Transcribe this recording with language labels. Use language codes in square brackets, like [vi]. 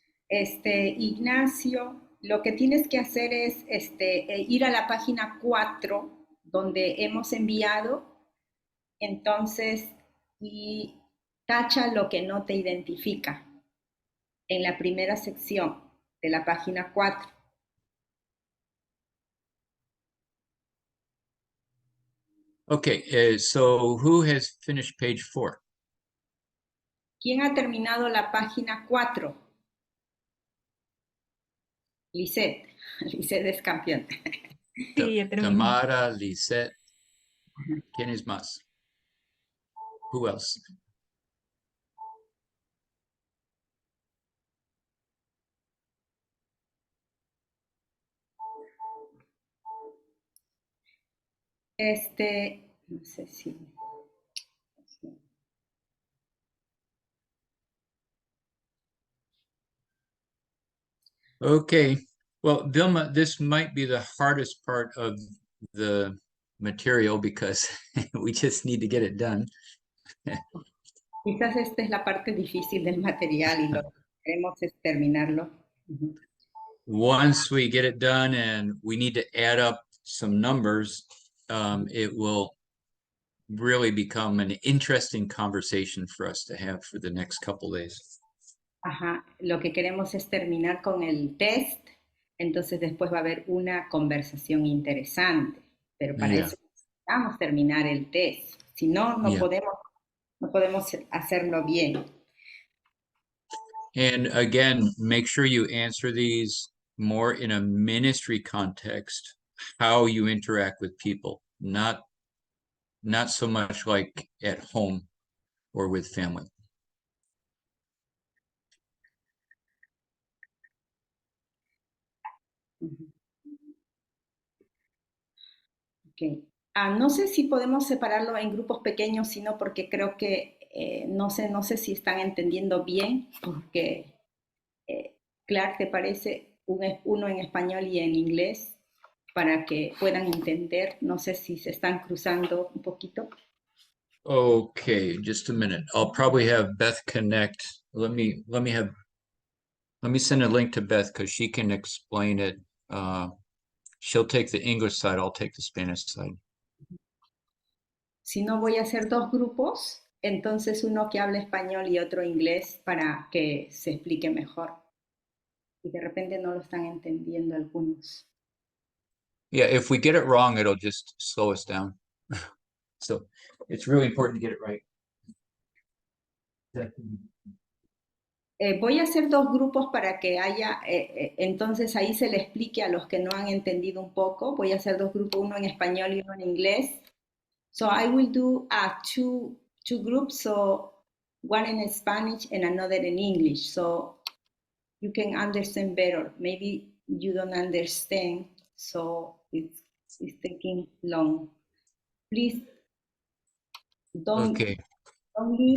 [es] Ignacio, lo que tienes que hacer es ir a la página 4 donde hemos enviado, entonces, y tacha lo que no te identifica en la primera sección de la página 4. [en] Okay, so who has finished page 4? [es] ¿Quién ha terminado la página 4? Lisette. Lisette es campeón. Sí, ya terminé. Tamara, Lisette. ¿Quién es más? [en] Who else? [es] No sé si... [en] Okay, well, Vilma, this might be the hardest part of the material because we just need to get it done. [es] Quizás esta es la parte difícil del material y lo que queremos es terminarlo. [en] Once we get it done and we need to add up some numbers, it will really become an interesting conversation for us to have for the next couple days. [es] Ajá, lo que queremos es terminar con el test, entonces después va a haber una conversación interesante, pero para eso necesitamos terminar el test, si no, no podemos hacerlo bien. [en] And again, make sure you answer these more in a ministry context, how you interact with people, not so much like at home or with family. Okay. [es] No sé si podemos separarlo en grupos pequeños, sino porque creo que no sé si están entendiendo bien, porque Clark, ¿te parece uno en español y en inglés para que puedan entender? No sé si se están cruzando un poquito. [en] Okay, just a minute. I'll probably have Beth connect. Let me send a link to Beth because she can explain it. She'll take the English side, I'll take the Spanish side. [es] Si no, voy a hacer dos grupos, entonces uno que habla español y otro inglés para que se explique mejor. y de repente no lo están entendiendo algunos. [en] Yeah, if we get it wrong, it'll just slow us down. So it's really important to get it right. [es] Voy a hacer dos grupos para que haya, entonces ahí se le explique a los que no han entendido un poco. Voy a hacer dos grupos, uno en español y uno en inglés. [en] So I will do two groups, so one in Spanish and another in English, so you can understand better. Maybe you don't understand, so it's taking long. Please don't leave.